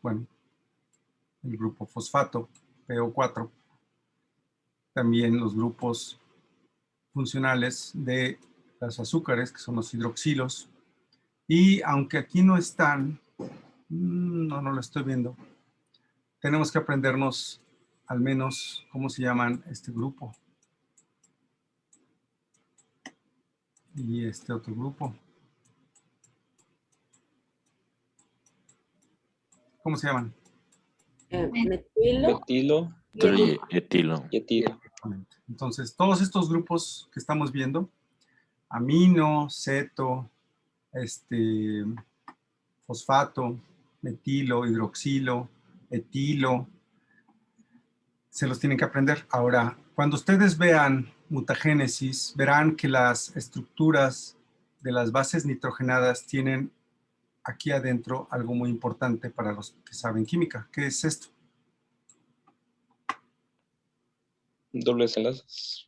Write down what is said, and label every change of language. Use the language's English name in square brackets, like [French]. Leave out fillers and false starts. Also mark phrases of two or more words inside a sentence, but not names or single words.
[Spanish] Bueno, el grupo fosfato, PO4, también los grupos funcionales de los azúcares, que son los hidroxilos, y aunque aquí no están, no lo estoy viendo, tenemos que aprendernos al menos cómo se llaman este grupo y este otro grupo. ¿Cómo se llaman? Metilo. Metilo Y etilo. y etilo. Entonces, todos estos grupos que estamos viendo, amino, ceto, fosfato, metilo, hidroxilo, etilo, se los tienen que aprender. Ahora, cuando ustedes vean mutagénesis, verán que las estructuras de las bases nitrogenadas tienen aquí adentro algo muy importante para los que saben química. ¿Qué es esto? Dobles enlaces.